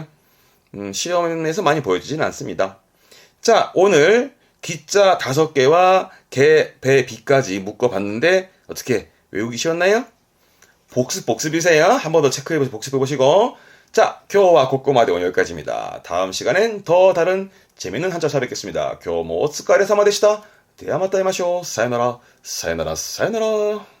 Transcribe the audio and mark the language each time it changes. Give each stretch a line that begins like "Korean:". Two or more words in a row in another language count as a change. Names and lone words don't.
Korean: 시험에서 많이 보여주진 않습니다. 자, 오늘 기자 5개와 개, 배, 비까지 묶어봤는데 어떻게 외우기 쉬웠나요? 복습이세요. 한 번 더 체크해보시고 복습해보시고. 자,
Japanese: 今日は ここまで
Korean: 오늘 여기까지입니다. 다음 시간엔 더 다른 재밌는 한자 찾아뵙겠습니다.
Japanese: 今日も お疲れ 様でした。ではまた会いましょう。さよなら、さよなら、さよなら。